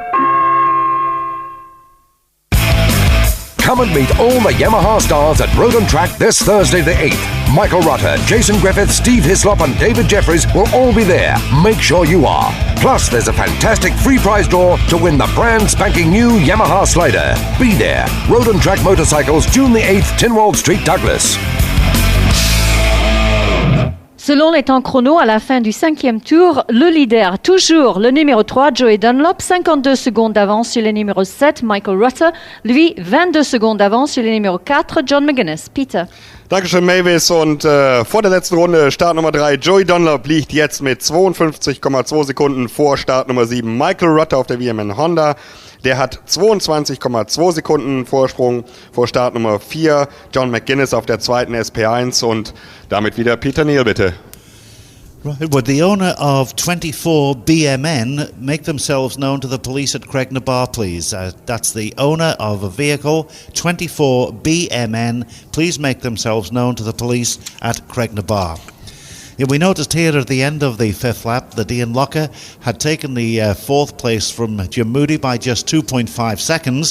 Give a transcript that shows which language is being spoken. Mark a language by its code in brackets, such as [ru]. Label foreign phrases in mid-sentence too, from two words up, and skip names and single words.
[en] Come and meet all the Yamaha stars at Road and Track this Thursday the 8th. Michael Rutter, Jason Griffith, Steve Hislop and David Jeffries will all be there. Make sure you are. Plus, there's a fantastic free prize draw to win the brand spanking new Yamaha Slider. Be there. Road and Track Motorcycles, June the 8th, Tynwald Street, Douglas. [fr] Selon les temps chrono, à la fin du 5e tour, le leader, toujours le numéro 3, Joey Dunlop, 52 secondes d'avance sur le numéro 7, Michael Rutter. Lui, 22 secondes d'avance sur le numéro 4, John McGuinness. Peter. [de] Dankeschön, Mavis. Und vor der letzten Runde, Start Nummer 3, Joey Dunlop liegt jetzt mit 52,2 Sekunden vor Start Nummer 7, Michael Rutter auf der WMN Honda. Der hat 22,2 Sekunden Vorsprung vor Start Nummer 4, John McGuinness auf der zweiten SP1 und damit wieder Peter Neal, bitte. [en] Right, would the owner of 24 BMN make themselves known to the police at Craignabar, please? That's the owner of a vehicle, 24 BMN. Please make themselves known to the police at Craignabar. Yeah, we noticed here at the end of the 5th lap that Ian Locker had taken the 4th place from Jim Moody by just 2.5 seconds.